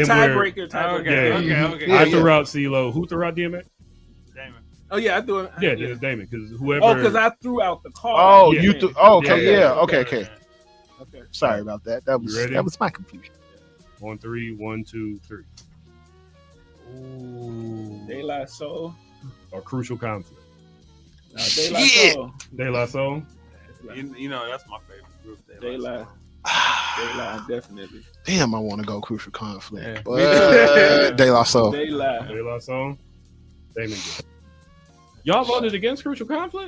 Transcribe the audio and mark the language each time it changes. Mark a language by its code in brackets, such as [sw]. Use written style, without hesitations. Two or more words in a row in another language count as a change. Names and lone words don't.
[en] tiebreaker. Okay. I threw out CeeLo. Who threw out DMX? Damon. Oh yeah, I threw it. Yeah, it's Damon. Because whoever. Oh, because I threw out the card. Oh, Yeah. you threw. Oh, okay. Yeah. Yeah. Okay. Okay. Sorry about that. That You ready? was my confusion. On 3, 1, 2, 3. Ooh. De La Soul. Or Crucial Conflict. De La Shit. Soul. De La Soul. You know that's my favorite group. De La. De La, definitely. Damn, I want to go Crucial Conflict, Yeah. but De La Soul. De La. De La Soul. Damon did. Y'all voted against Crucial Conflict?